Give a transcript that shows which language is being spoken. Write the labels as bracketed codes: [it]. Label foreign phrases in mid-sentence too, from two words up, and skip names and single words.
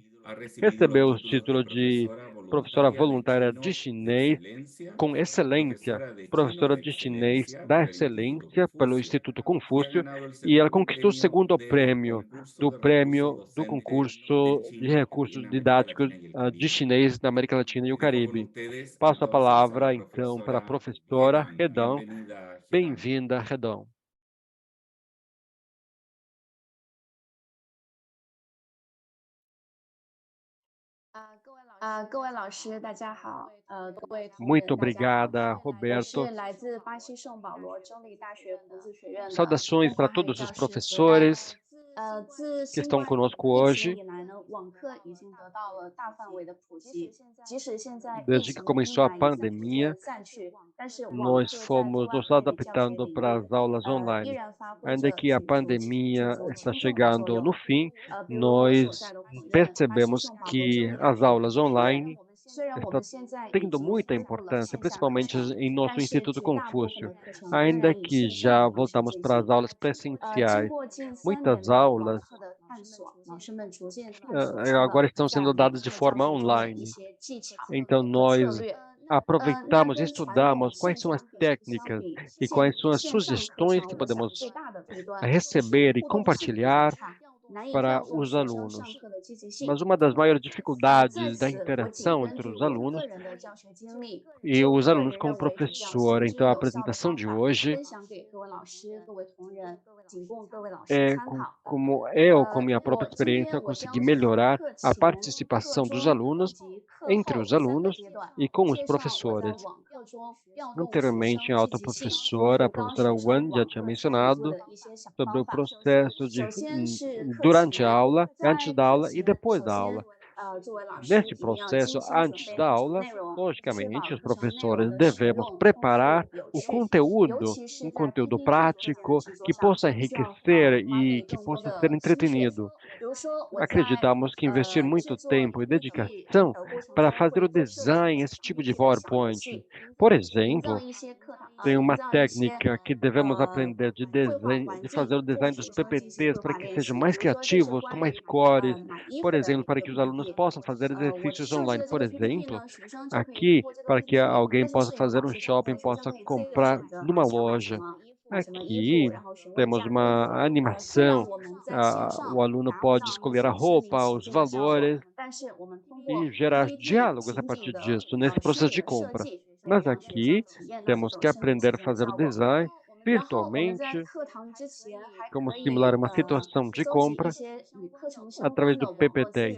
[pt] Recebeu o título de professora voluntária de chinês com excelência, professora de chinês da excelência pelo Instituto Confúcio, e ela conquistou o segundo prêmio do concurso de recursos didáticos de chinês da América Latina e o Caribe. Passo a palavra, então, para a professora Redon. Bem-vinda, Redon. [zh] 各位老师，大家好。各位同 [pt] Muito [zh] 仁，大家好。 [pt] obrigada, [zh] 我 [pt] Roberto. [zh] 是来自巴西圣保罗州立大学国际学院的 [pt] Saudações [zh] 中 [pt] para [zh] 华汉语 [pt] todos [zh] 教 [pt] os [zh] 师何丹。 [pt] professores [zh] 自 [pt] que [zh] 新 [pt] estão [zh] 冠 [pt] conosco [zh] 疫 [pt] hoje. [zh] 情以来呢，网课已经得到了大范围的普及。即使现在疫 [pt] Desde que [zh] 情的阴 [pt] começou a [zh] 霾已经逐渐 [pt] pandemia, [zh] 散去，但是网 [pt] nós [zh] 课在课 [pt] fomos [zh] 外 [pt] nos [zh] 汉语教学 [pt] adaptando [zh] 领 [pt] para [zh] 域 [pt] as aulas [zh] 依 [pt] online. [zh] 然发挥 [pt] Ainda [zh] 着 [pt] que a [zh] 举足 [pt] pandemia [zh] 举足 [pt] está [zh] 轻重的作 [pt] chegando no [zh] 用。 [pt] fim, [zh] 比如我所 [pt] nós [zh] 在的普院巴西 [pt] percebemos [zh] 圣保罗州 [pt] que [zh] 立大 [pt] as [zh] 学国 [pt] aulas [zh] 际学院， [pt] online [zh] 虽然我 [pt] estão [zh] 们现在已 [pt] tendo [zh] 经 [pt] muita [zh] 恢复了 [pt] importância, [zh] 线下课 [pt] principalmente [zh] 程， [pt] em nosso [zh] 但是 [pt] Instituto [zh] 绝大部分 [pt] Confúcio. [zh] 的课程仍 [pt] Ainda [zh] 然以 [pt] que [zh] 线上 [pt] já [zh] 的方式 [pt] voltamos [zh] 进 [pt] para [zh] 行。 [pt] as aulas [zh] 经 [pt] presenciais, [zh] 过近3 [pt] muitas [zh] 年的网 [pt] aulas [zh] 课的探索，老师们逐渐探索出 [pt] agora [zh] 了 [pt] estão [zh] 在 [pt] sendo [zh] 网 [pt] dadas de [zh] 课教 [pt] forma [zh] 学中的一 [pt] online. [zh] 些技巧 [pt] Então, [zh] 和 [pt] nós [zh] 策略。那 [pt] aproveitamos e [zh] 跟传统 [pt] estudamos quais [zh] 线 [pt] são [zh] 下 [pt] as [zh] 课程相 [pt] técnicas [zh] 比， [pt] e quais são as [zh] 线上课 [pt] sugestões [zh] 程 [pt] que [zh] 我想 [pt] podemos [zh] 最大的弊端就是 [pt] receber e [zh] 互动性比较 [pt] compartilhar [zh] 差，难以 [pt] para [zh] 调动 [pt] os [zh] 学生上 [pt] alunos. [zh] 课的积极性。 [pt] Mas uma das maiores [zh] 在 [pt] dificuldades da [zh] 此，我仅 [pt] interação [zh] 根 [pt] entre [zh] 据 [pt] os [zh] 我 [pt] alunos [zh] 个人的教学经历， [pt] e [zh] 就 [pt] os [zh] 个 [pt] alunos [zh] 人 [pt] com o [zh] 认为比较 [pt] professor. [zh] 行之 [pt] Então, a [zh] 有效的 [pt] apresentação [zh] 方 [pt] de [zh] 法， [pt] hoje [zh] 分享给各位老师、各位同仁，仅供各位老师 [pt] é [zh] 参考。 [pt] como eu, com minha própria [zh] 我今 [pt] experiência, [zh] 天我 [pt] consegui [zh] 将从 [pt] melhorar [zh] 课 [pt] a [zh] 前、课 [pt] participação dos [zh] 中以 [pt] alunos [zh] 及课 [pt] entre [zh] 后 [pt] os [zh] 3 [pt] alunos [zh] 个阶段， [pt] e com os [zh] 介绍我在 [pt] professores. [zh] 网课中调动学 [pt] Anteriormente, [zh] 生 [pt] a [zh] 积 [pt] outra [zh] 极性、 [pt] professora, a [zh] 辅导 [pt] professora [zh] 学生 [pt] Wan, já [zh] 网 [pt] tinha [zh] 课参与度 [pt] mencionado [zh] 的一些小 [pt] sobre [zh] 方 [pt] o [zh] 法。 [pt] processo [zh] 首先是课 [pt] durante a [zh] 前， [pt] aula, [zh] 在 [pt] antes da [zh] 课 [pt] aula e [zh] 前， [pt] depois [zh] 首 [pt] da [zh] 先 [pt] aula. [zh] 作为老师 [pt] Neste [zh] 一定要精 [pt] processo, [zh] 心准 [pt] antes [zh] 备 [pt] da [zh] 课程 [pt] aula, [zh] 内容，确保 [pt] logicamente, os [zh] 课程内容 [pt] professores [zh] 的使 [pt] devemos [zh] 用丰 [pt] preparar [zh] 富有 [pt] o [zh] 趣，尤 [pt] conteúdo, [zh] 其是 [pt] um [zh] 在 [pt] conteúdo [zh] PPT 课件的 [pt] prático [zh] 制作 [pt] que [zh] 上， [pt] possa [zh] 需要 [pt] enriquecer [zh] 花费 [pt] e que [zh] 更多 [pt] possa ser [zh] 的心血。 [pt] entretenido. [zh] 比如说我在 [pt] Acreditamos que investir [zh] 制 [pt] muito [zh] 作 [pt] tempo e [zh] PPT [pt] dedicação [zh] 过程 [pt] para [zh] 中 [pt] fazer [zh] 会 [pt] o [zh] 多设计 [pt] design, [zh] 一 [pt] esse [zh] 些 [pt] tipo de [zh] PPT 的小游 [pt] PowerPoint. [zh] 戏， [pt] Por [zh] 营 [pt] exemplo, [zh] 造一些课堂， [pt] tem [zh] 营 [pt] uma [zh] 造一些 [pt] técnica que devemos aprender de [zh] 绘画 [pt] desenho, [zh] 环 [pt] de [zh] 境， [pt] fazer o [zh] 给 [pt] design [zh] 学 [pt] dos [zh] 生进行绘 [pt] PPTs para [zh] 画 [pt] que [zh] 练 [pt] sejam [zh] 习。 [pt] mais [zh] 比如说这是 [pt] criativos, com [zh] 关 [pt] mais [zh] 于 [pt] cores. [zh] 买衣 [pt] Por [zh] 服的 [pt] exemplo, [zh] 一 [pt] para [zh] 个 [pt] que os alunos [zh] PPT。 [pt] possam fazer [zh] 我 [pt] exercícios [zh] 设置 [pt] online. [zh] 的这 [pt] Por [zh] 个 PPT [pt] exemplo, [zh] 呢，学生就可以通 [pt] aqui, [zh] 过这个 [pt] para que [zh] PPT， 无 [pt] alguém [zh] 论是 [pt] possa [zh] 摄影 [pt] fazer [zh] 老 [pt] um [zh] 师讲 [pt] shopping, [zh] 课，学生 [pt] possa [zh] 可以自由 [pt] comprar [zh] 选择 [pt] numa [zh] 想买什 [pt] loja. [zh] 么。 [pt] Aqui temos uma animação, o aluno pode escolher a roupa, os valores e gerar diálogos a partir disso, nesse processo de compra. Mas aqui temos que aprender a fazer o design virtualmente, como simular uma situação de compra através do PPT.